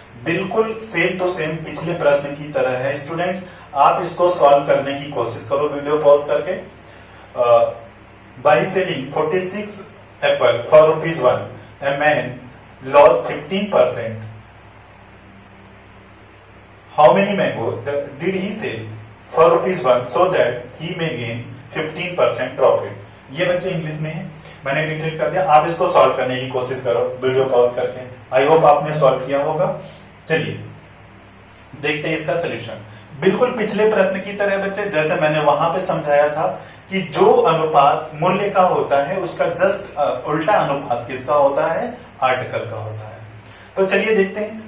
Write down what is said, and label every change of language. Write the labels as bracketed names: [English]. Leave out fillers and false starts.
[Hindi] बिल्कुल same to same पिछले प्रश्न की तरह है स्टूडेंट्स। आप इसको सॉल्व करने की कोशिश करो वीडियो पॉज करके। [English] By selling 46 apple for ₹1, a man lost 15%. How many mango did he sell for ₹1 so that he may gain 15% profit? [Hindi] ये बच्चे इंग्लिश में है, मैंने डिटेल कर दिया। आप इसको सॉल्व करने की कोशिश करो वीडियो पॉज करके। आई होप आपने सॉल्व किया होगा। चलिए देखते हैं इसका सोल्यूशन। बिल्कुल पिछले प्रश्न की तरह बच्चे, जैसे मैंने वहां पे समझाया था कि जो अनुपात मूल्य का होता है उसका जस्ट उल्टा अनुपात किसका होता है, आर्टिकल का होता है। तो चलिए देखते हैं।